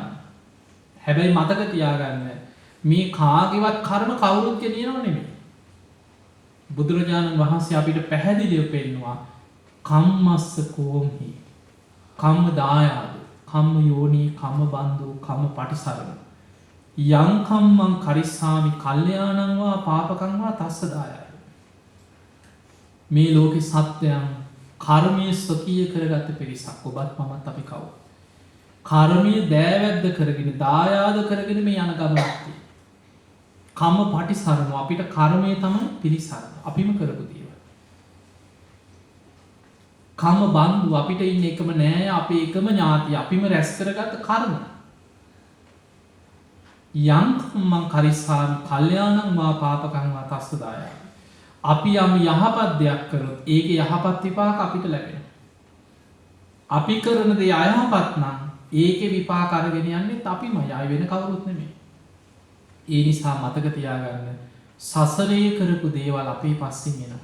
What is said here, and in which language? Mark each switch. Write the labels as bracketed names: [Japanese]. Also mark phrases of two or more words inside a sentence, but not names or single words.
[Sinhala] හැබැයි මතක තියාගන්න මේ කාගේවත් කර්ම කවුරුත් ගෙනියනව නෙමෙයි. බුදුරජාණන් වහන්සේ අපිට පැහැදිලිව පෙන්නවා [Pali] කම්මස්ස කෝම්හි කම්ම දායාද කම්ම යෝනී කම්ම බන්දු කම්ම පටිසරණ යං කම්මං කරිස්සාමි කල්යාණං වා පාපකං වා තස්ස දායාද. [Sinhala] මේ ලෝකේ සත්‍යයන් කර්මයේ ස්වකීය කරගත්ත පිරිසක් ඔබත් මමත් අපි කවුද? කර්මයේ දෑවැද්ද කරගෙන දායාද කරගෙන මේ යන ගමනක්. [Pali] කම්ම පටිසරණ [Sinhala] අපිට කර්මය තමයි පිළිසරණ. අපිම කරපු දේවල්. [Pali] කම්ම බන්දු [Sinhala] අපිට ඉන්න එකම නෑ අපේ එකම ඥාතිය අපිම රැස් කරගත්ත කර්ම. [Pali] යං කම්මං කරිස්සාමි කල්යාණං වා පාපකං වා තස්ස දායාද. [Sinhala] අපි යම් යහපත් දෙයක් කරොත් ඒකේ යහපත් විපාක අපිට ලැබෙනවා. අපි කරන දේ අයහපත් නම් ඒකේ විපාක අරගෙන යන්නේ අපිමයි. ආයෙ වෙන කවුරුත් නෙමෙයි. ඒ නිසා මතක තියාගන්න සසරේ කරපු දේවල් අපේ පස්සෙන් එනවා.